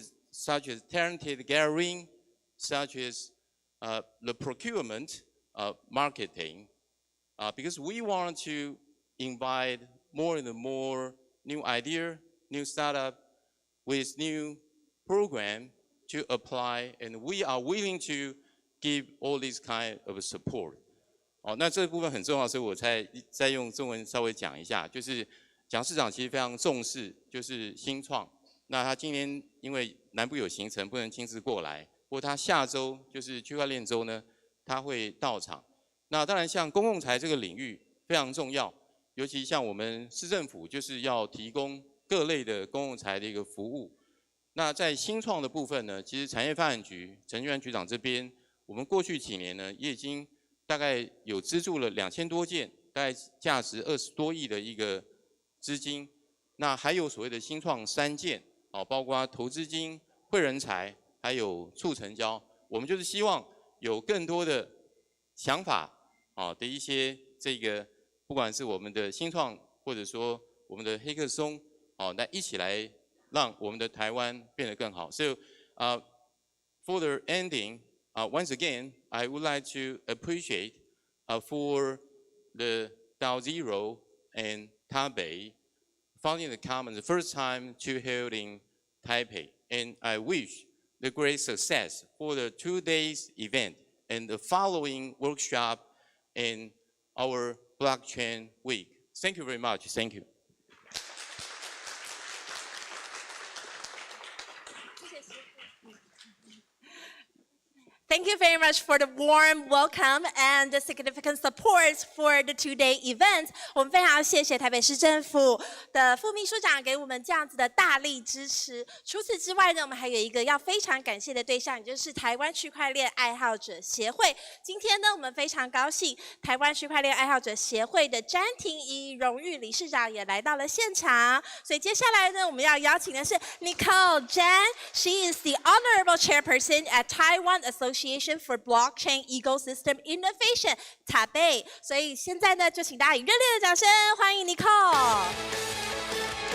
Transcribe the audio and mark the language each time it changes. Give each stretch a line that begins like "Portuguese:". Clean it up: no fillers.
English: such as talented gathering, such as the procurement, marketing, because we want to invite more and more new idea, new startup with new program to apply, and we are willing to give all this kind of support.
Chinese: 那这部分很重要，所以我再用中文稍微讲一下，就是蒋市长其实非常重视，就是新创。那他今天因为南部有行程，不能亲自过来，不过他下周就是区块链周呢，他会到场。那当然，像公共财这个领域非常重要，尤其像我们市政府就是要提供各类的公共财的一个服务。那在新创的部分呢，其实产业发展局陈俊安局长这边，我们过去几年呢，也已经大概有资助了2000多件，大概价值20多亿的一个资金。那还有所谓的新创3件，包括投资金、汇人才，还有促成交。我们就是希望有更多的想法的一些这个，不管是我们的新创，或者说我们的黑客松，那一起来让我们的台湾变得更好。
English: So, for the ending, once again, I would like to appreciate for the Dow Zero and Taipei founding the Commons the first time to held in Taipei, and I wish the great success for the 2 days event and the following workshop in our blockchain week. Thank you very much. Thank you. Thank you very much for the warm welcome and the significant support for the two-day event.
Chinese: 我们非常谢谢台北市政府的副秘书长给我们这样子的大力支持。除此之外呢，我们还有一个要非常感谢的对象，也就是台湾区块链爱好者协会。今天呢，我们非常高兴，台湾区块链爱好者协会的詹婷怡荣誉理事长也来到了现场。所以接下来呢，我们要邀请的是 Nicole Zhang.
English: She is the honorable chairperson at Taiwan Association for Blockchain Ecosystem Innovation Taipei.
Chinese: 所以现在呢，就请大家以热烈的掌声欢迎 Nicole。